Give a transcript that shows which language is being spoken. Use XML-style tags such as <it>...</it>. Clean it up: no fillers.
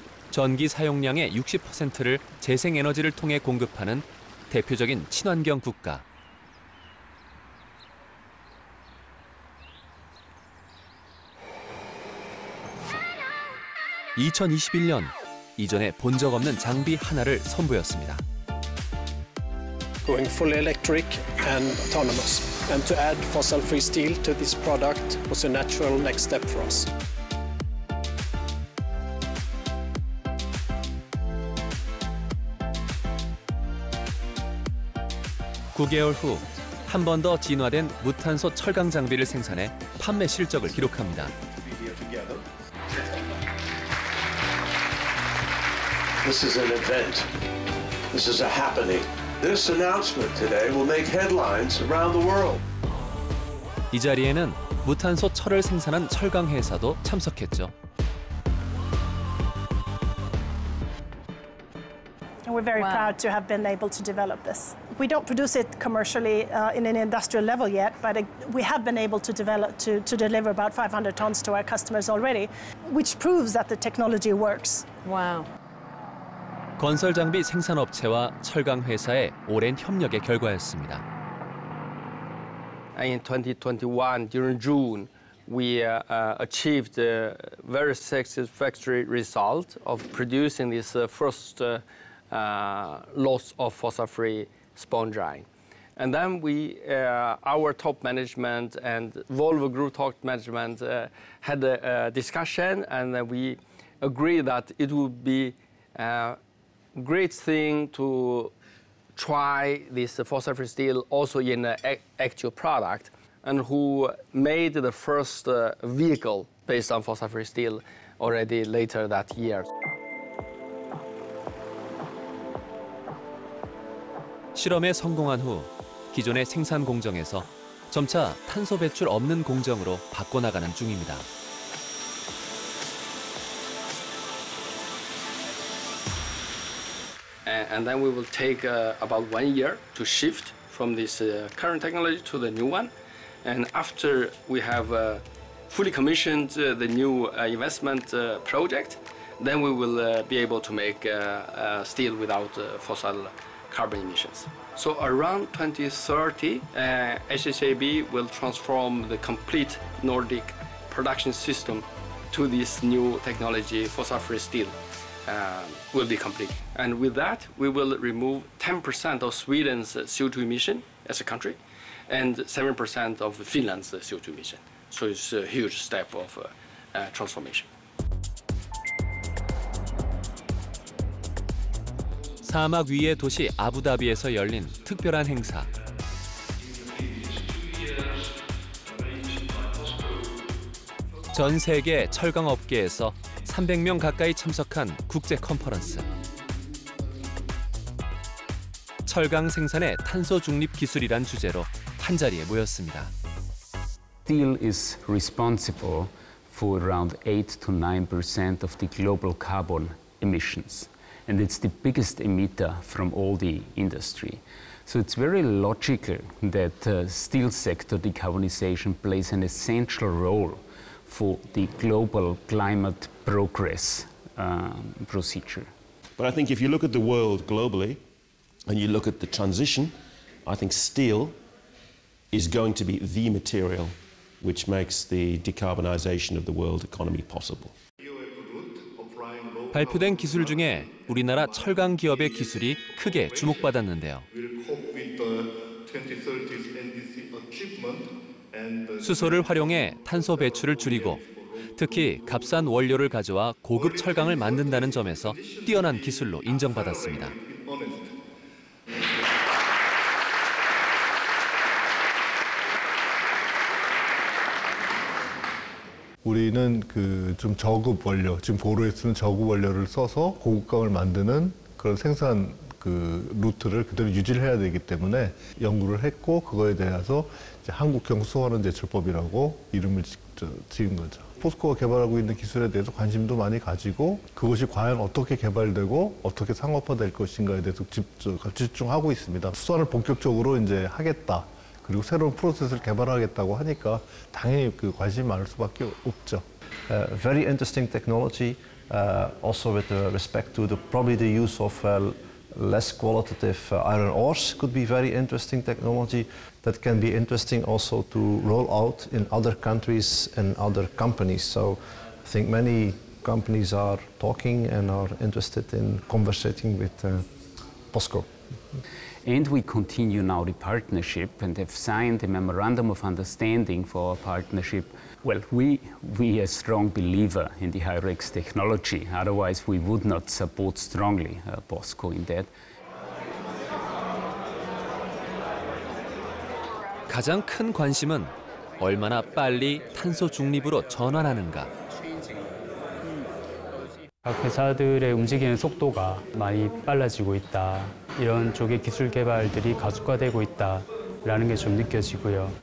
<ko>전기 사용량의 60%를 재생에너지를 통해 공급하는 대표적인 친환경 국가. (2021년) 이전에 본 적 없는 장비 하나를 선보였습니다.</ko> <en>Going fully electric and autonomous. And to add fossil-free steel to this product was a natural next step for us.</en> <ko>(9개월) 후 한 번 더 진화된 무탄소 철강 장비를 생산해 판매 실적을 기록합니다.</ko> <en>This is an event. This is a happening. This announcement today will make headlines around the world.</en> <ko>이 자리에는 무탄소 철을 생산한 철강 회사도 참석했죠.</ko> <en>We're very proud to have been able to develop this. We don't produce it commercially in an industrial level yet, but we have been able to develop to deliver about 500 tons to our customers already, which proves that the technology works. Wow.</en> <ko>건설 장비 생산업체와 철강 회사의 오랜 협력의 결과였습니다.</ko> <en>In 2021, during June, we achieved a very satisfactory result of producing this first lots of fossil-free sponge iron. And then our top management and Volvo Group top management had a discussion, and we agreed that it would be great thing to try this fossil-free steel also in an actual product, and who made the first vehicle based on fossil-free steel already later that year.</en> <ko>실험에 성공한 후 기존의 생산 공정에서 점차 탄소 배출 없는 공정으로 바꿔나가는 중입니다.</ko> <en>And then we will take about 1 year to shift from this current technology to the new one. And after we have fully commissioned the new investment project, then we will be able to make steel without fossil carbon emissions. So around 2030, HHAB will transform the complete Nordic production system to this new technology, fossil-free steel. Will be complete. And with that, we will remove 10% of Sweden's CO2 emission as a country and 7% of Finland's CO2 emission. So it's a huge step of transformation.</en> <ko>사막 위의 도시 아부다비에서 열린 특별한 행사. 전 세계 철강 업계에서 300명 가까이 참석한 국제 컨퍼런스. 철강 생산의 탄소 중립 기술이란 주제로 한자리에 모였습니다.</ko> <en>Steel is responsible for around 8 to 9% of the global carbon emissions. And it's the biggest emitter from all the industry. So it's very logical that steel sector decarbonization plays an essential role for the global climate progress procedure. But I think if you look at the world globally and you look at the transition, I think steel is going to be the material which makes the decarbonization of the world economy possible.</en> <ko>발표된 기술 중에 우리나라 철강 기업의 기술이 크게 주목받았는데요. 수소를 활용해 탄소 배출을 줄이고 특히 값싼 원료를 가져와 고급 철강을 만든다는 점에서 뛰어난 기술로 인정받았습니다. 우리는 좀 저급 원료, 지금 고로에 쓰는 저급 원료를 써서 고급강을 만드는 그런 생산 루트를 그대로 유지를 해야 되기 때문에 연구를 했고 그거에 대해서 이제 한국형 수소환원 제철법이라고 이름을 지은 거죠. 포스코가 개발하고 있는 기술에 대해서 관심도 많이 가지고 그것이 과연 어떻게 개발되고 어떻게 상업화될 것인가에 대해서 집중하고 있습니다. 수소환을 본격적으로 이제 하겠다. 그리고 새로운 프로세스를 개발하겠다고 하니까 당연히 관심이 많을 수밖에 없죠.</ko> <en>Very interesting technology, also with respect to probably the use of less qualitative iron ores could be very interesting technology that can be interesting also to roll out in other countries and other companies. So I think many companies are talking and are interested in conversating with POSCO. And we continue now the partnership and have signed a memorandum of understanding for our partnership. Well, we are a strong believer in the Hyrex technology. Otherwise, we would not support strongly POSCO in that.</en> <ko>가장 큰 관심은 얼마나 빨리 탄소 중립으로 전환하는가. 각 회사들의 움직이는 속도가 많이 빨라지고 있다. 이런 쪽의 기술 개발들이 가속화되고 있다라는 게 좀 느껴지고요.</ko>